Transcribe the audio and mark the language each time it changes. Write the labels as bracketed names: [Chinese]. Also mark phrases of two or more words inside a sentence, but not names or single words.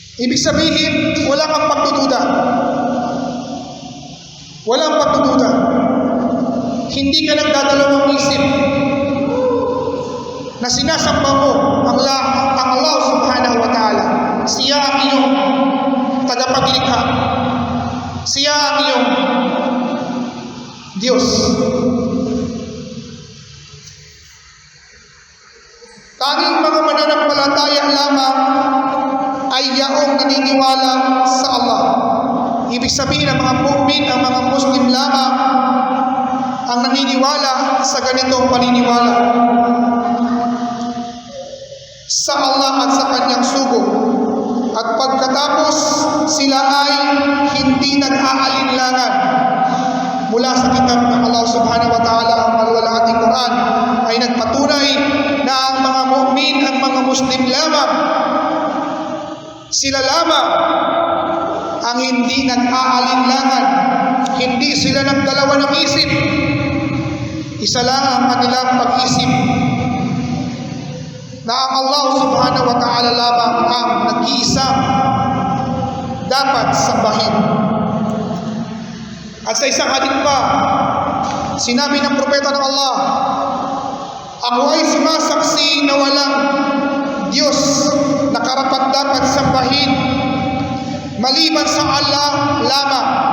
[Filipino] Ibig sabihin, wala kang pagdududa. Walang pagdududa. Hindi ka nagdadalawang isip na sinasamba mo ang Allah [Arabic] subhanahu wa ta'ala. [Filipino] Siya ang iyong tagapaglikha. Siya ang iyong Diyos. Tanging mga mananampalataya lamang ay yaong naniniwala sa Allah. Ibig sabihin ang mga mu'min, ang mga Muslim lamang ang naniniwala sa ganitong paniniwala sa Allah at sa kanyang sugo. At pagkatapos sila ay hindi nag-aalinlangan mula sa kitab ng Allah [Arabic] subhanahu wa ta'ala, [Filipino] ang maluwalhating Quran ay nagpatunay na ang mga mu'min, ang mga Muslim lamang, sila lamang ang hindi nag-aalinlangan, hindi sila nagdalawa ng isip. Isa lang ang kanilang pag-isip na ang Allah [Arabic] subhanahu wa ta'ala [Filipino] lamang ang nag-iisang dapat sambahin. At sa isang hadith pa, sinabi ng propeta ng Allah, ako ay sumasaksi na walang Diyos na karapat dapat sambahin maliban sa Allah lamang.